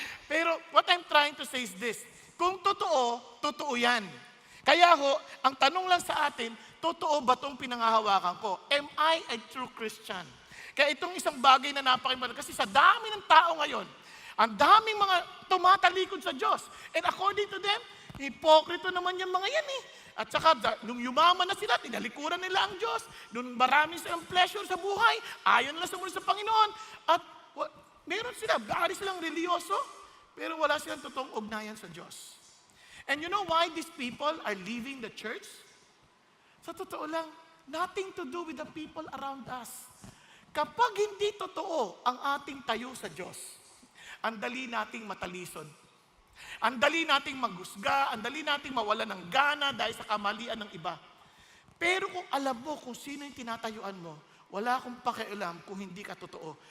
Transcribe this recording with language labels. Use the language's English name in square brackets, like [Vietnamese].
[English] Pero what I'm trying to say is this. [Filipino] Kung totoo, totoo yan. Kaya ho, ang tanong lang sa atin, totoo ba itong pinangahawakan ko? [English] Am I a true Christian? [Filipino] Kaya itong isang bagay na napakimahalaga, kasi sa dami ng tao ngayon, ang daming mga tumatalikod sa Diyos. [English] And according to them, [Filipino] hipokrito naman yung mga yan eh. At saka, nung yumaman na sila, tinalikuran nila ang Diyos. Nung marami silang pleasure sa buhay, ayaw nila sumunod sa Panginoon. At meron sila, gaari silang religyoso, pero wala silang totoong ugnayan sa Diyos. [English] And you know why these people are leaving the church? [Filipino] Sa totoo lang, [English] nothing to do with the people around us. [Filipino] Kapag hindi totoo ang ating tayo sa Diyos, ang dali nating matalisod. Ang dali nating maghusga, ang dali nating mawala ng gana dahil sa kamalian ng iba. Pero kung alam mo kung sino yung tinatayuan mo, wala akong pakialam kung hindi ka totoo.